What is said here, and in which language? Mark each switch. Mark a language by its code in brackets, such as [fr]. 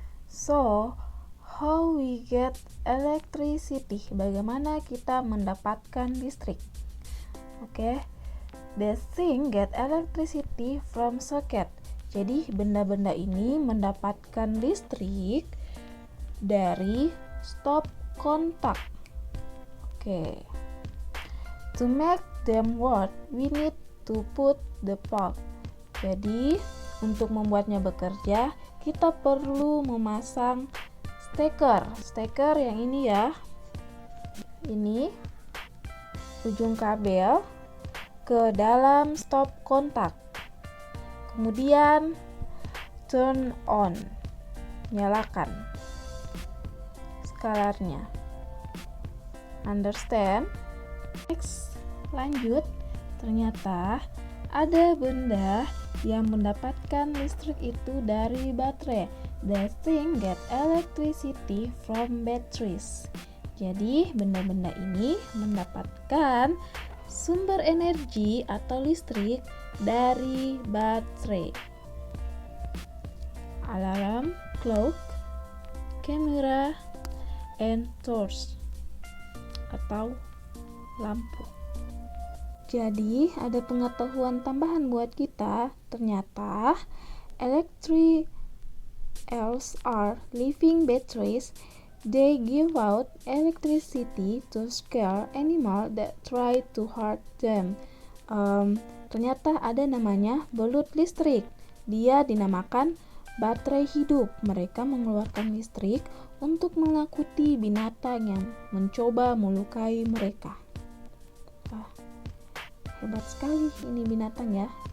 [en] So, how we get electricity? [id] Bagaimana kita mendapatkan listrik? Oke. [en] The thing get electricity from socket. [id] Jadi benda-benda ini mendapatkan listrik dari stop kontak. Oke. [en] To make them work, we need to put the plug. [id] Jadi untuk membuatnya bekerja, kita perlu memasang steker yang ini ya, ini ujung kabel ke dalam stop kontak, kemudian [en] turn on, [id] nyalakan skalarnya. [en] Understand? [id] Next, lanjut. Ternyata ada benda yang mendapatkan listrik itu dari baterai. [en] The thing get electricity from batteries. [id] Jadi benda-benda ini mendapatkan sumber energi atau listrik dari baterai. [en] Alarm, clock, camera, and torch atau lampu. [id] Jadi ada pengetahuan tambahan buat kita. [en] Ternyata electric cells are living batteries. They give out electricity to scare animal that try to hurt them. [id] Ternyata ada namanya belut listrik. Dia dinamakan baterai hidup. Mereka mengeluarkan listrik untuk menakuti binatang yang mencoba melukai mereka. Hebat sekali ini binatang ya.